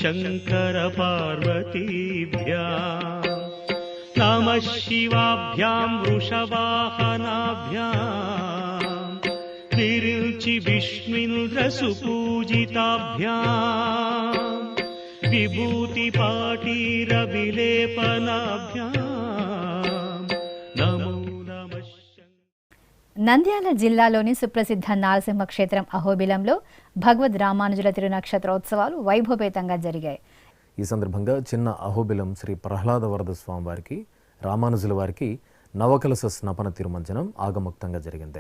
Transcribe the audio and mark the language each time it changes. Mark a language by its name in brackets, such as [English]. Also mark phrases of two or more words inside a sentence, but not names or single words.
[Sanskrit] शङ्करपार्वतीभ्यां नमः शिवाभ्यां वृषवाहनाभ्यां विरुचि विष्णुन्द्रसुपूजिताभ्यां विभूतिपाटीरविलेपनाभ्यां नमो नमः. [Telugu] నంద్యాల జిల్లాలోని సుప్రసిద్ధ నారసింహ క్షేత్రం అహోబిలంలో భగవద్ రామానుజుల తిరునక్షత్రోత్సవాలు వైభవపేతంగా జరిగాయి. ఈ సందర్భంగా చిన్న అహోబిలం శ్రీ ప్రహ్లాద వరద స్వామివారికి, రామానుజుల వారికి నవకలశ స్నపన తిరుమంజనం ఆగముక్తంగా జరిగింది.